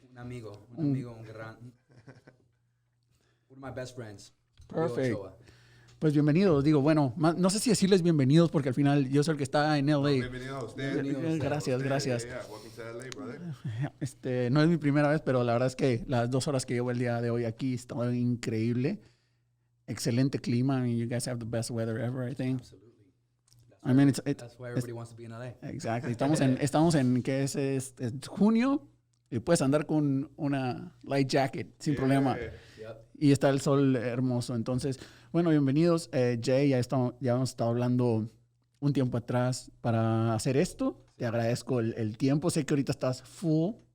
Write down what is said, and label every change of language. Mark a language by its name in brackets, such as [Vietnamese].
[Spanish] Un amigo, un gran... [English] One of my best friends. [Spanish] Perfect. Pues bienvenidos. Digo, bueno, no sé si decirles bienvenidos porque al final yo soy el que está en LA. Bienvenido a usted. Gracias. [English] Welcome to LA, brother. [Spanish] No es mi primera vez, pero la verdad es que las 2 horas que llevo el día de hoy aquí está increíble. Excelente clima. [English] I mean, you guys have the best weather ever, I think. Absolutely. That's why everybody wants to be in LA. [Spanish] Exactly. Estamos en ¿qué es junio? Y puedes andar con una [English] light jacket [Spanish] sin problema. [English] Yep. [Spanish] Y está el sol hermoso. Entonces, bueno, bienvenidos. Jay, ya hemos estado hablando un tiempo atrás para hacer esto. Te agradezco el tiempo. Sé que ahorita estás full.